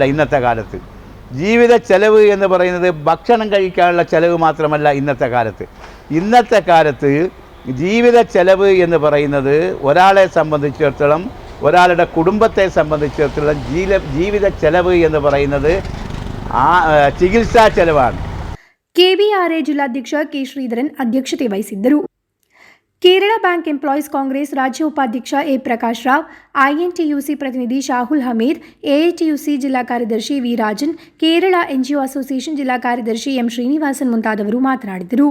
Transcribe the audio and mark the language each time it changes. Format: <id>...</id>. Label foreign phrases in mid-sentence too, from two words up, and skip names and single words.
<ml>ഇന്നത്തെ കാലത്ത് ജീവിത ചെലവ് എന്ന് പറയുന്നത് ഭക്ഷണം കഴിക്കാനുള്ള ചെലവ് മാത്രമല്ല. ഇന്നത്തെ കാലത്ത് ജീവിത ചെലവ് എന്ന് പറയുന്നത് ഒരാളെ സംബന്ധിച്ചിടത്തോളം, ഒരാളുടെ കുടുംബത്തെ സംബന്ധിച്ചിടത്തോളം ജീവിത ചെലവ് എന്ന് പറയുന്നത് ചികിത്സാ ചെലവാണ്.</ml> <kn>KBRA ಜಿಲ್ಲಾಧ್ಯಕ್ಷ ಕೆ ಶ್ರೀಧರನ್ ಅಧ್ಯಕ್ಷತೆ ವಹಿಸಿದ್ದರು. ಕೇರಳ ಬ್ಯಾಂಕ್ ಎಂಪ್ಲಾಯೀಸ್ ಕಾಂಗ್ರೆಸ್ ರಾಜ್ಯ ಉಪಾಧ್ಯಕ್ಷ ಎ ಪ್ರಕಾಶ್ ರಾವ್, INTUC ಪ್ರತಿನಿಧಿ ಶಾಹುಲ್ ಹಮೀದ್, AITUC ಜಿಲ್ಲಾ ಕಾರ್ಯದರ್ಶಿ ವಿ ರಾಜನ್, ಕೇರಳ NGO ಅಸೋಸಿಯೇಷನ್ ಜಿಲ್ಲಾ ಕಾರ್ಯದರ್ಶಿ ಎಂ ಶ್ರೀನಿವಾಸನ್ ಮುಂತಾದವರು ಮಾತನಾಡಿದರು.</kn>